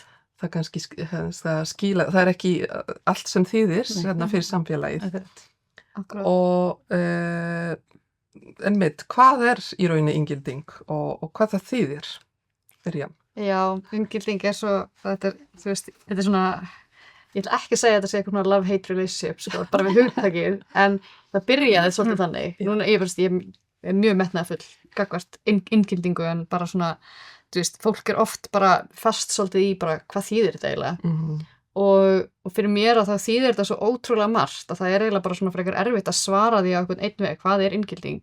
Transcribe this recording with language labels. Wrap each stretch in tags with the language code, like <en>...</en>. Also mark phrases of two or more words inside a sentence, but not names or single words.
<is>Það kannski það er ekki allt sem þýðir fyrir samfélagið. Akkurat. Og einmitt, hvað er í rauninni inngilding og hvað það þýðir? Byrja. Já, inngilding svo, þetta er svona, ég ætla ekki að segja að þetta sé eitthvað svona</is> <en>love-hate relationship,</en> <is>sko, bara við hugtakið, en það byrjaði svolítið þannig. Núna, ég er mjög metnaðarfull gagnvart inngildingu en bara svona, fólk er oft bara fast svolítið í bara hvað þýðir þetta eiginlega. Og fyrir mér að það þýðir þetta svo ótrúlega margt að það er eiginlega bara svona frekar erfitt að svara því á einhvern einn veg, hvað er inngilding?</is>